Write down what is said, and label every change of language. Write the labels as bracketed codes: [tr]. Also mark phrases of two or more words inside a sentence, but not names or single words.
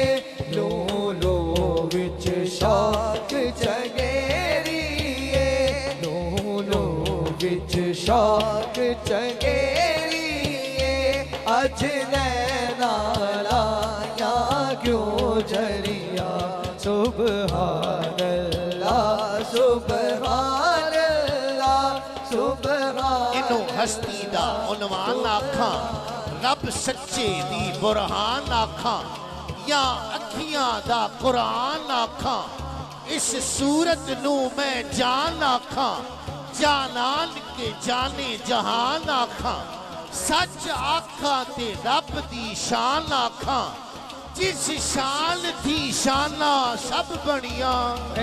[pa] لوں لوں وچ شوق جگیری ہے، لوں لوں وچ شوق چنگیری اج نیناں لایا کیوں جھڑیاں. [ar] سبحان الله، سبحان الله، سبحان. [pa] اینوں ہستی دا عنوان آکھاں، رب سچے دی برہان آکھاں، یا اکھیاں دا قرآن آکھاں، اس صورت نوں میں جان آکھاں، جانان کے جانِ جہان آکھاں، سچ آکھاں تے رب دی شان آکھاں، جس شان تھیں شاناں سب بنیاں.